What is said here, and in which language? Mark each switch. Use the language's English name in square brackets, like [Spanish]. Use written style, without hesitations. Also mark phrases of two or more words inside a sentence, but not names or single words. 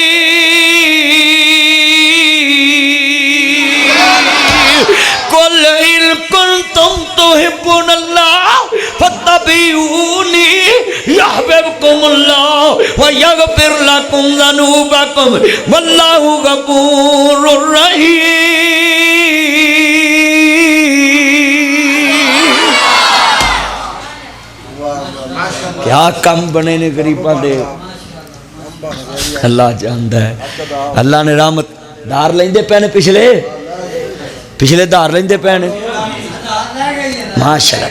[Arabic] قل إن كنتم تحبون الله فاتبعوني يحببكم الله ويغفر لكم ذنوبكم والله غفور رحيم. [Punjabi] کیا کم بنے نے غریباں دے، اللہ جاندا ہے. اللہ نے رحمت دھار لیندے پئے نے، پچھلے پچھلے دھار لیندے پئے نے ماشاءاللہ.